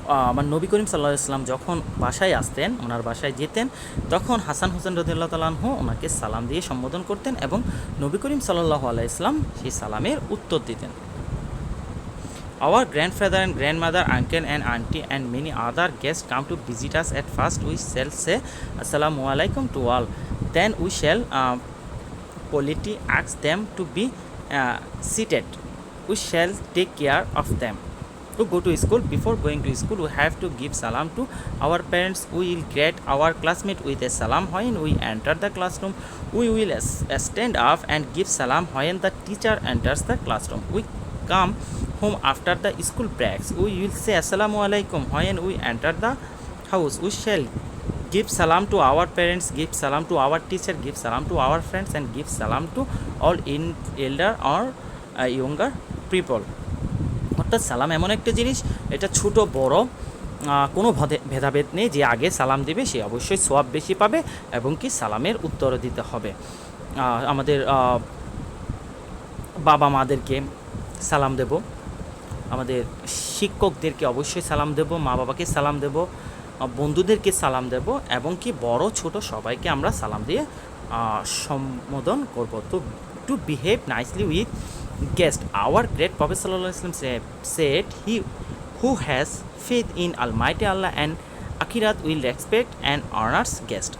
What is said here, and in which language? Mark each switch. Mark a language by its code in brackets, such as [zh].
[bn] আমার নবী করিম সাল্লাল্লাহু আলাইহি ওয়াসাল্লাম যখন বাসায় আসতেন, ওনার বাসায় যেতেন, তখন হাসান হোসেন রাদিয়াল্লাহু তাআলা আনহু ওনাকে সালাম দিয়ে সম্বোধন করতেন এবং নবী করিম সাল্লাল্লাহু আলাইহি ওয়াসাল্লাম সেই সালামের উত্তর দিতেন। [en] Our grandfather and grandmother, uncle and auntie, and many other guests come to visit us. At first, we shall say Assalamu alaikum to all. Then we shall politely ask them to be seated. We shall take care of them. To go to school, before going to school, we have to give salam to our parents. We will greet our classmate with a salam when we enter the classroom. We will stand up and give salam when the teacher enters the classroom. We come home after the school breaks. We will say Assalamu alaikum when we enter the house. We shall give salam to our parents, give salam to our teacher, give salam to our friends, and give salam to all in elder or younger people. [bn] অর্থাৎ সালাম এমন একটা জিনিস, এটা ছোট বড় কোনো ভেদাভেদ নেই। যে আগে সালাম দেবে সে অবশ্যই সওয়াব বেশি পাবে এবং কি সালামের উত্তরও দিতে হবে। আমাদের বাবা মাদেরকে সালাম দেব, আমাদের শিক্ষকদেরকে অবশ্যই সালাম দেব, মা বাবাকে সালাম দেব, বন্ধুদেরকে সালাম দেব এবং কি বড় ছোট সবাইকে আমরা সালাম দিয়ে সম্বোধন করব। [en] তো to behave nicely with guest. Our great Prophet sallallahu alaihi wasallam said, he who has faith in Almighty Allah and akhirat will respect and honors guest.